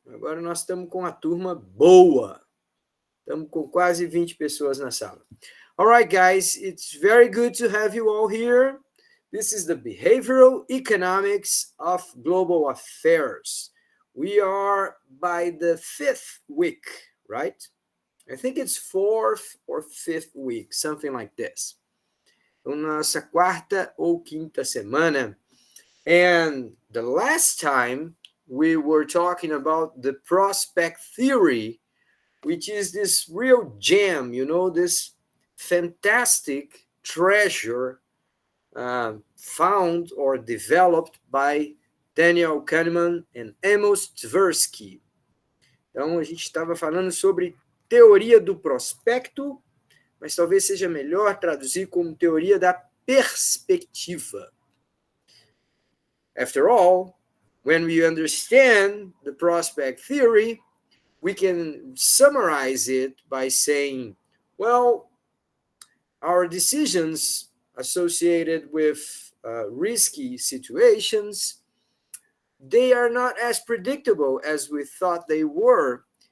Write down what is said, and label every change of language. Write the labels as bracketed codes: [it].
[pt] Agora nós estamos com uma turma boa. Estamos com quase 20 pessoas na sala. [en] All right, guys, it's very good to have you all here. This is the behavioral economics of global affairs. We are by the 5th week, right? I think it's 4th or 5th week, something like this. [pt] Então, nossa quarta ou quinta semana. [en] And the last time we were talking about the prospect theory, which is this real gem, this fantastic treasure found or developed by Daniel Kahneman and Amos Tversky. [pt] Então, a gente estava falando sobre teoria do prospecto, mas talvez seja melhor traduzir como teoria da perspectiva. [en] After all, when we understand the prospect theory, we can summarize it by saying, well, our decisions associated with risky situations, they are not as predictable as we thought they were.